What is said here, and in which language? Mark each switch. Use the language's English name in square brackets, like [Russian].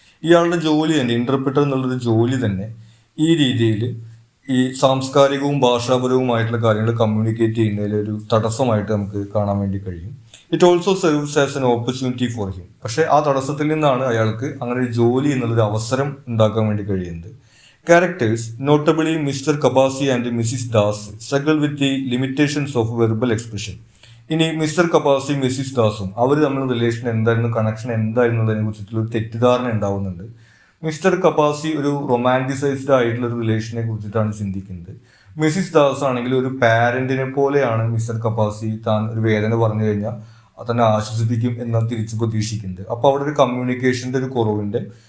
[Malayalam] ഇയാളുടെ ജോലി തന്നെ, ഇന്റർപ്രിറ്റർ എന്നുള്ളൊരു ജോലി തന്നെ ഈ രീതിയിൽ ഈ സാംസ്കാരികവും ഭാഷാപരവുമായിട്ടുള്ള കാര്യങ്ങൾ കമ്മ്യൂണിക്കേറ്റ് ചെയ്യുന്നതിൽ ഒരു തടസ്സമായിട്ട് നമുക്ക് കാണാൻ വേണ്ടി കഴിയും. [English] It also serves as an opportunity for him. [Malayalam] പക്ഷേ ആ തടസ്സത്തിൽ നിന്നാണ് അയാൾക്ക് അങ്ങനെ ഒരു ജോലി എന്നുള്ളൊരു അവസരം ഉണ്ടാക്കാൻ വേണ്ടി കഴിയുന്നത്. [English] Characters, notably Mr. Kapasi and Mrs. Das, struggle with the limitations of verbal expression. [Malayalam] ഇനി മിസ്റ്റർ കപ്പാസി മിസ്സിസ് ദാസും അവർ തമ്മിലുള്ള റിലേഷൻ എന്തായിരുന്നു, കണക്ഷൻ എന്തായിരുന്നു എന്നതിനെ കുറിച്ചിട്ടുള്ള ഒരു തെറ്റിദ്ധാരണ ഉണ്ടാവുന്നുണ്ട്. മിസ്റ്റർ കപ്പാസി ഒരു റൊമാൻറ്റിസൈസ്ഡ് ആയിട്ടുള്ള ഒരു റിലേഷനെ കുറിച്ചിട്ടാണ് ചിന്തിക്കുന്നത്. മിസ്സിസ് ദാസ് ആണെങ്കിൽ ഒരു പാരന്റിനെ പോലെയാണ് മിസ്റ്റർ കപ്പാസി താൻ ഒരു വേദന പറഞ്ഞു കഴിഞ്ഞാൽ തന്നെ ആശ്വസിപ്പിക്കും എന്ന് തിരിച്ചു പ്രതീക്ഷിക്കുന്നത്. അപ്പോൾ അവിടെ ഒരു കമ്മ്യൂണിക്കേഷന്റെ ഒരു കുറവിന്റെ